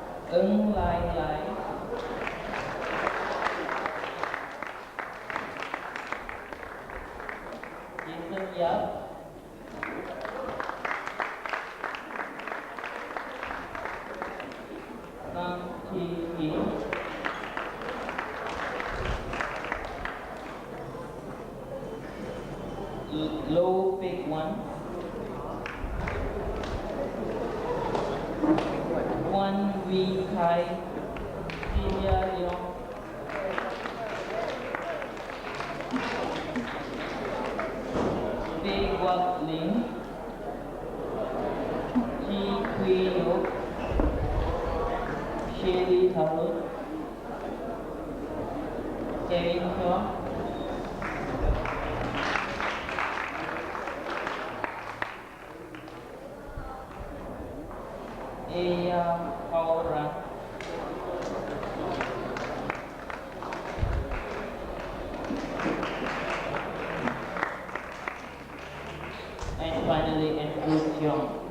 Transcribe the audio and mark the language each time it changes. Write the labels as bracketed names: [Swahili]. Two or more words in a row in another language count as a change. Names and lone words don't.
[English] Ung Lai Lai, Jason Yap, Kang Chi Hee, Low Pik Wan, Wan Vi Khai, Celia Leong, Pei Guat Ling, Chi Quy Yok, Shelly Tharut, Kevin Shaw, Eya Kauran, and finally Andrew Cheong.